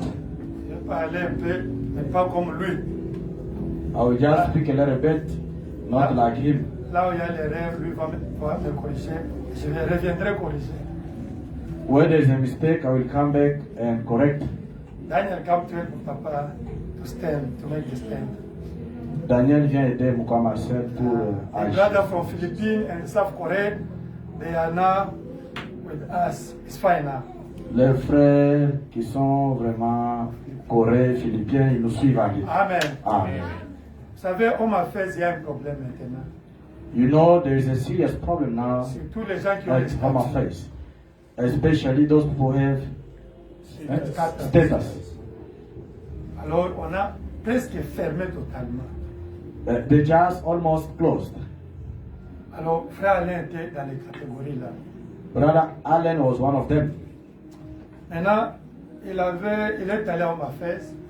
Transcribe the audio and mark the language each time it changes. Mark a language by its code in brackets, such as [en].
[fr] je vais parler un peu, mais pas comme lui. [en] I will just speak a little bit, not like him. [fr] Là où il y a l'erreur, lui va me corriger. Je reviendrai corriger. [en] Where there is a mistake, I will come back and correct. Daniel come to help Papa to stand, to make the stand. [fr] Daniel vient aider Mouka Marcel pour [en] The [fr] agir. [en] brother from Philippines and South Korea, they are now with us. It's fine now. [fr] Les frères qui sont vraiment coréens, philippiens, ils nous suivent à Dieu. Amen. Amen. Vous savez, on m'a fait, il y a un problème maintenant. [en] You know, there is a serious problem now [fr] C'est tous les gens qui ont [en] at [fr] les [en] Home [fr] statuts. [en] Affairs, especially those people who have status. [fr] Alors, on a presque fermé totalement. [en] They just almost closed. [fr] Alors, frère Alain était dans les catégories là. [en] Brother Allen was one of them. [fr] Maintenant, il est allé à Home Affairs